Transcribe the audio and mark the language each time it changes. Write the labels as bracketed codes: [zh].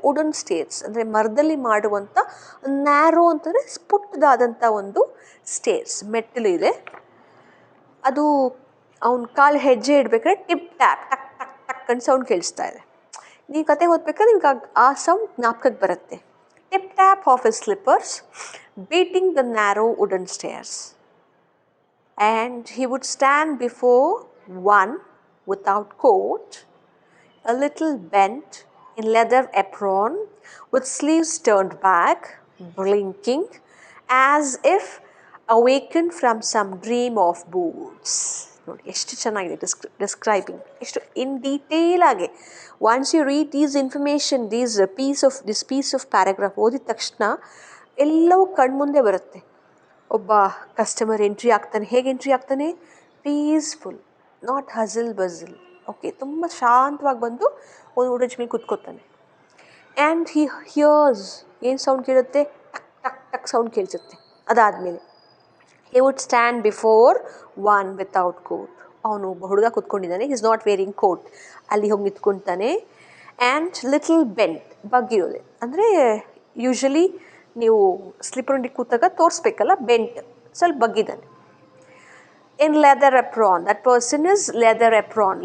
[kn] Wooden stairs ಅಂದರೆ ಮರದಲ್ಲಿ ಮಾಡುವಂಥ. ನ್ಯಾರೋ ಅಂತಂದರೆ ಪುಟ್ಟದಾದಂಥ ಒಂದು ಸ್ಟೇರ್ಸ್, ಮೆಟ್ಟಲು ಇದೆ. ಅದು ಅವ್ನ ಕಾಲು ಹೆಜ್ಜೆ ಇಡಬೇಕಾದ್ರೆ ಟಿಪ್ ಟ್ಯಾಪ್ ಟಕ್ ಟಕ್ ಟಕ್ ಅಂತ ಸೌಂಡ್ ಕೇಳಿಸ್ತಾ ಇದೆ. ನೀವು ಕತೆ ಓದ್ಬೇಕಾದ್ರೆ ನಿಮ್ಗೆ ಆ ಸೌಂಡ್ ಜ್ಞಾಪಕಕ್ಕೆ ಬರುತ್ತೆ. [en] Tip tap of his slippers beating the narrow wooden stairs. And he would stand before one without coat, a little bent in leather apron, with sleeves turned back, blinking, as if awakened from some dream of boots. [kn] ನೋಡಿ ಎಷ್ಟು ಚೆನ್ನಾಗಿದೆ describing, ಎಷ್ಟು in detail ಆಗಿ. [en] once you read these information, this piece of paragraph [kn] ಓದಿದ ತಕ್ಷಣ ಎಲ್ಲವೂ ಕಣ್ಮುಂದೆ ಬರುತ್ತೆ. ಒಬ್ಬ ಕಸ್ಟಮರ್ ಎಂಟ್ರಿ ಆಗ್ತಾನೆ. ಹೇಗೆ ಎಂಟ್ರಿ ಆಗ್ತಾನೆ? Peaceful, not ಹಝಲ್ ಬಝಲ್. ಓಕೆ, ತುಂಬ ಶಾಂತವಾಗಿ ಬಂದು ಒಂದು ವುಡನ್ ಮೇಲೆ ಕೂತ್ಕೋತಾನೆ. [en] and he hears, [kn] ಏನು ಸೌಂಡ್ ಕೇಳುತ್ತೆ? ಟಕ್ ಟಕ್ ಟಕ್ ಸೌಂಡ್ ಕೇಳಿಸುತ್ತೆ. ಅದಾದಮೇಲೆ [en] he would stand before one without coat. [kn] ಅವನು ಒಬ್ಬ ಹುಡುಗ ಕೂತ್ಕೊಂಡಿದ್ದಾನೆ, [en] Is not wearing coat. [kn] ಅಲ್ಲಿ ಹೋಗಿ ನಿಂತ್ಕೊಳ್ತಾನೆ. And little bent, ಬಗ್ಗಿರೋದೆ. ಅಂದರೆ ಯೂಶ್ವಲಿ ನೀವು ಸ್ಲಿಪ್ಪರ್ ಉಂಡಿ ಕೂತಾಗ ತೋರಿಸ್ಬೇಕಲ್ಲ, ಬೆಂಟ್, ಸ್ವಲ್ಪ ಬಗ್ಗಿದ್ದಾನೆ. [en] In leather apron, that person is leather apron.